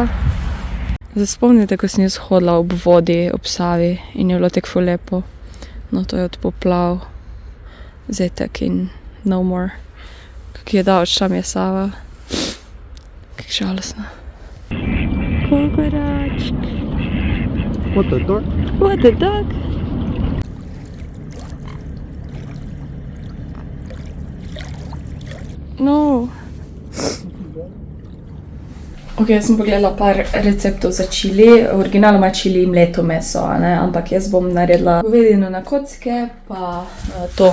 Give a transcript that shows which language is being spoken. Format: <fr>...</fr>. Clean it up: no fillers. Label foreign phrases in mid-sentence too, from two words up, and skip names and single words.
<sl>Se spomnite, ko sem jaz hodila ob vodi, ob Savi in je bilo tako ful lepo. No, to je od poplav, zetek in</sl> <en>no more.</en> <sl>Kak je daleč tam je Sava. Kak žalostno. Kokoračk.</sl> <en>What the dog? What the dog? No.</en> <sl>Ok, jaz sem pogledala par receptov za čili. Originalno ima čili mleto meso, ne? Ampak jaz bom naredila govedino na kocke, pa to.</sl>